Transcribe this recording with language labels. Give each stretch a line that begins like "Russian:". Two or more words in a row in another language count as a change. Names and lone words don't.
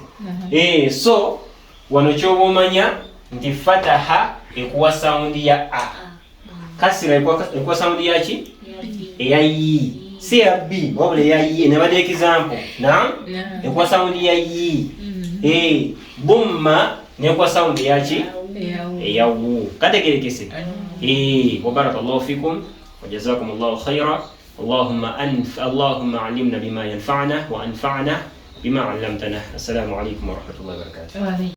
Ganda: So wano kyoba omanya nti fataha ekuwa sawundi ya a. Kasira ekuwa sawundi yaki? Eya yi. Si ya b wabula eya yi. Nebadde example. Naam. Ekuwa sawundi ya yi. Dhamma nekuwa sawundi yaki? Eya wu. Kategerekese?
Arabic: وبارك الله فيكم وجزاكم الله خيرا. اللهم علمنا بما ينفعنا وأنفعنا بما علمتنا. السلام عليكم ورحمة الله وبركاته.